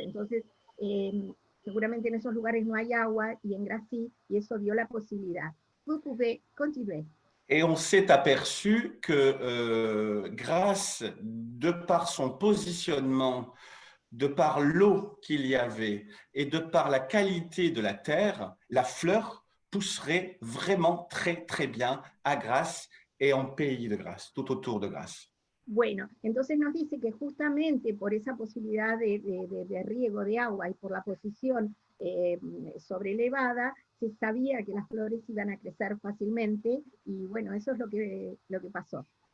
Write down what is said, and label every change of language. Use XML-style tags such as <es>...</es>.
<es>Entonces, seguramente en esos lugares no hay agua y en Grasse sí, y eso dio la posibilidad.</es> <fr>Vous pouvez continuer. Et on s'est aperçu que Grasse, de par son positionnement, de par l'eau qu'il y avait et de par la qualité de la terre, la fleur pousserait vraiment très, très bien à Grasse et en pays de Grasse, tout autour de Grasse.</fr> <es>Bueno, entonces nos dice que justamente por esa posibilidad de riego de agua y por la posición sobrelevada, se sabía que las flores iban a crecer fácilmente y bueno, eso es lo que pasó.</es>